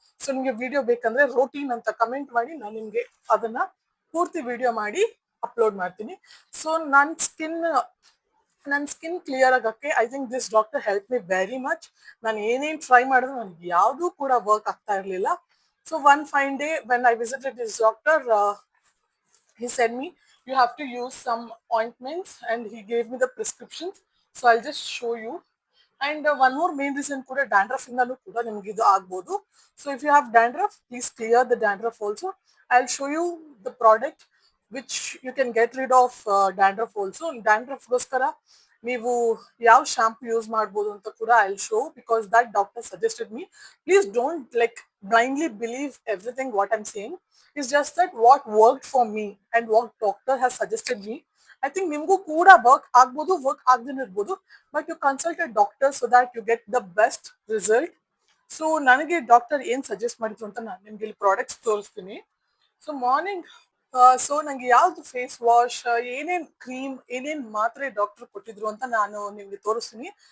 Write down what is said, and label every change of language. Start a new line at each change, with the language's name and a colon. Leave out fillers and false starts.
Kannada: So ನಿಮಗೆ video ಬೇಕಂದ್ರೆ routine ಅಂತ ಕಮೆಂಟ್ ಮಾಡಿ, ನಾನು ನಿಮಗೆ ಅದನ್ನ ಪೂರ್ತಿ ವಿಡಿಯೋ ಮಾಡಿ ಅಪ್ಲೋಡ್ ಮಾಡ್ತೀನಿ.
English: so
Kannada: ನನ್ನ ಸ್ಕಿನ್ ಕ್ಲಿಯರ್ ಆಗಕ್ಕೆ
English: I think this doctor help me very much.
Kannada: ನಾನು ಏನೇನು ಟ್ರೈ ಮಾಡಿದ್ರು ನನಗೆ ಯಾವುದೂ ಕೂಡ ವರ್ಕ್ ಆಗ್ತಾ ಇರಲಿಲ್ಲ.
English: So one fine day when I visited this doctor, he said me you have to use some ointments and he gave me the prescriptions. So I'll just show you. And one more main reason
Kannada: kuda dandruff indanu kuda nimage idu agbodu.
English: So if you have dandruff, please clear the dandruff also. I'll show you the product which you can get rid of dandruff also.
Kannada: Dandruff goskara ನೀವು ಯಾವ shampoo use ಮಾಡ್ಬೋದು ಅಂತ ಕೂಡ
English: I will show, because that doctor suggested me. Please don't like blindly believe everything what I'm saying. It's just that what worked for me and what doctor has suggested me. I think
Kannada: ನಿಮಗೂ ಕೂಡ work ಆಗ್ಬೋದು, work ಆಗದೇ ಇರ್ಬೋದು,
English: But you consult a doctor so that you get the best result.
Kannada: So ನನಗೆ doctor ಏನ್ suggest ಮಾಡಿದ್ರು ಅಂತ ನಾನು ನಿಮ್ಗೆ ಇಲ್ಲಿ ಪ್ರಾಡಕ್ಟ್ಸ್ ತೋರಿಸ್ತೀನಿ. ಸೊ ಮಾರ್ನಿಂಗ್ ನಂಗೆ ಯಾವ್ದು ಫೇಸ್ ವಾಶ್, ಏನೇನ್ ಕ್ರೀಮ್, ಏನೇನ್ ಮಾತ್ರೆ ಡಾಕ್ಟರ್ ಕೊಟ್ಟಿದ್ರು ಅಂತ ನಾನು ನಿಮ್ಗೆ ತೋರಿಸ್ತೀನಿ.